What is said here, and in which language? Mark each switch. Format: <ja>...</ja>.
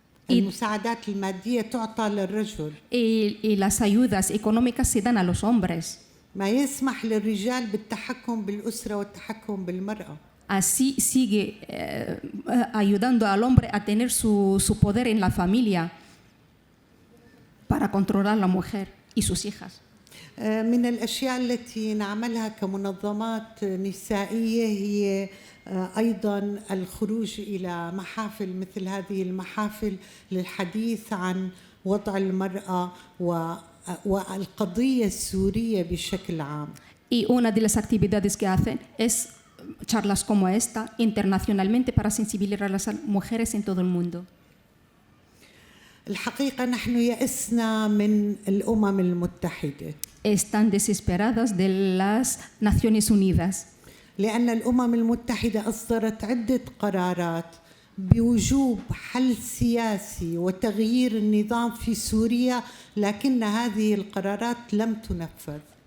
<ar>المساعدات المادية تعطى للرجل.</ar> <es>Y las ayudas económicas se dan a los hombres.</es> <ar>ما يسمح للرجال بالتحكم بالأسرة والتحكم بالمرأة.</ar> <es>Así sigue ayudando al hombre a tener su poder en la familia para controlar a la mujer y sus hijas.</es> <ar>من الأشياء التي نعملها كمنظمات نسائية هي أيضا الخروج إلى محافل مثل هذه المحافل للحديث عن وضع المرأة والقضية السورية بشكل عام.</ar> <es>Y una de las actividades que hacen es charlas como esta internacionalmente para sensibilizar a las mujeres en todo el mundo.</es> <ar>الحقيقة نحن يأسنا من الأمم المتحدة.</ar> <es>Están desesperadas de las Naciones Unidas.</es> <ar>لأن الأمم المتحدة أصدرت عدة قرارات بوجوب حل سياسي وتغيير النظام في سوريا، لكن هذه القرارات لم تنفذ.</ar>